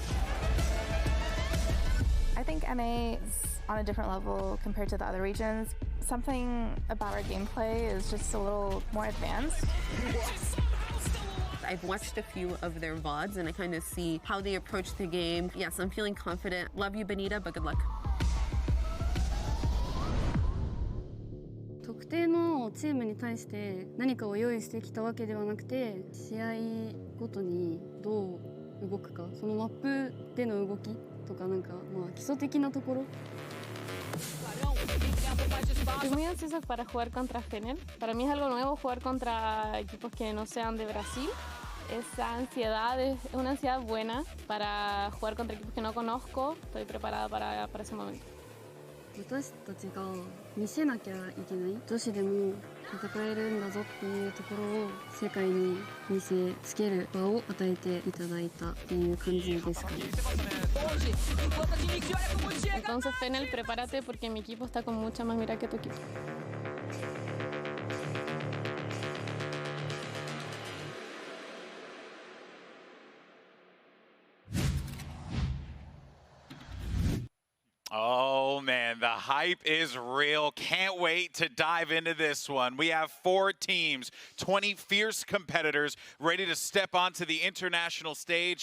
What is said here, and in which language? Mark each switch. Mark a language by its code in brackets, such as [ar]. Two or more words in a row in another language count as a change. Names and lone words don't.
[en] I think NA is on a different level compared to the other regions. Something about our gameplay is just a little more advanced. I've watched a few of their VODs and I kind of see how they approach the game. Yes, I'm feeling confident. Love you, Benita, but good luck. [ja] 特定のチームに対して何かを用意してきたわけではなくて、試合ごとにどう動くか、そのマップでの動きとかなんかまあ基礎的なところ。 [es] Estoy muy ansiosa para jugar contra Channal. Para mí es algo nuevo jugar contra equipos que no sean de Brasil. Esa ansiedad es una ansiedad buena para jugar contra equipos que no conozco. Estoy preparada para ese momento. [ja] 私たちが見せなきゃいけない女子でも戦えるんだぞっていうところを世界に見せつける場を与えていただいたっていう感じですかね。 [es] Entonces, Channal, prepárate porque mi equipo está con mucha más mira que tu equipo. [en] Oh man, the hype is real. Can't wait to dive into this one. We have 4 teams, 20 fierce competitors ready to step onto the international stage.